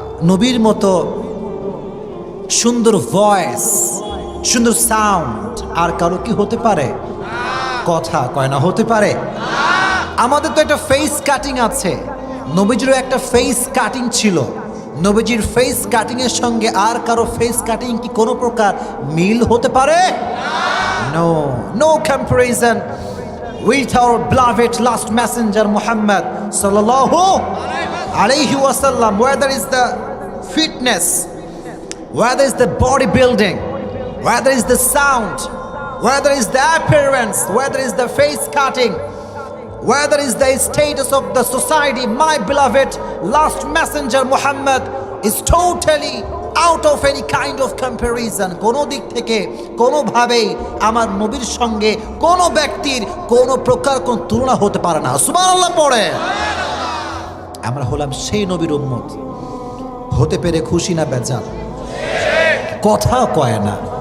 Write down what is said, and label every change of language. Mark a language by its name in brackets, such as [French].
[Bangla] নবীর মতো সুন্দর ভয়েস, সুন্দর সাউন্ড আর কারো কি হতে পারে? কথা কয় না, হতে পারে? আমাদের তো একটা ফেস কাটিং আছে, নবীজিরও একটা ফেস কাটিং ছিল। নবীজির ফেস কাটিং এর সঙ্গে আর কারো ফেস কাটিং কি কোনো প্রকার মিল হতে পারে? [English] No, no comparison with our beloved last messenger Muhammad sallallahu alayhi wasallam. Whether is the fitness, whether is the bodybuilding, whether is the sound, whether is the appearance, whether is the face cutting, whether is the status of the society, my beloved last messenger Muhammad is totally out of any kind of comparison. [Bangla] কোনো দিক থেকে কোনোভাবেই আমার নবীর সঙ্গে কোনো ব্যক্তির কোনো প্রকার কোনো তুলনা হতে পারে না। সুবহানাল্লাহ পড়ে। আমরা হলাম সেই নবীর উম্মত, হতে পেরে খুশি না বেজার? কথা কয় না।